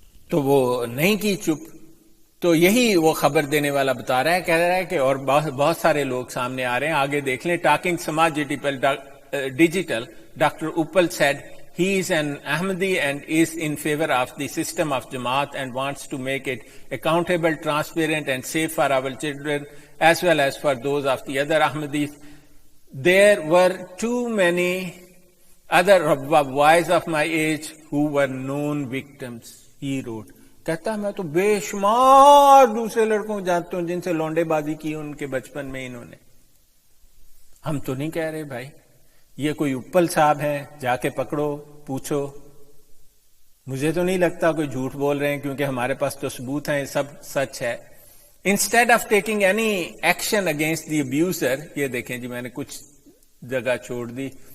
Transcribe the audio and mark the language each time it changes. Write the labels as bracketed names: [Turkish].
[Urdu] تو وہ نہیں کی چپ۔ تو یہی وہ خبر دینے والا بتا رہا ہے، کہہ رہا ہے کہ اور بہت سارے لوگ سامنے آ رہے ہیں، آگے دیکھ لیں۔ [English] Talking سماج digital doctor اوپل said he is an Ahmadi and is in favor of the system of Jamaat and wants to make it accountable, transparent and safe for our children as well as for those of the other Ahmadis. There were too many other boys of my age who were known victims, he wrote. [Urdu] کہتا ہے میں تو بے شمار دوسرے لڑکوں کو جانتا ہوں جن سے لونڈے بازی کی ان کے بچپن میں انہوں نے۔ ہم تو نہیں کہہ رہے بھائی، یہ کوئی اپل صاحب ہیں، جا کے پکڑو پوچھو۔ مجھے تو نہیں لگتا کوئی جھوٹ بول رہے ہیں، کیونکہ ہمارے پاس تو ثبوت ہیں، سب سچ ہے۔ [English] instead of taking any action against the abuser, [Urdu] یہ دیکھیں جی میں نے کچھ جگہ چھوڑ دی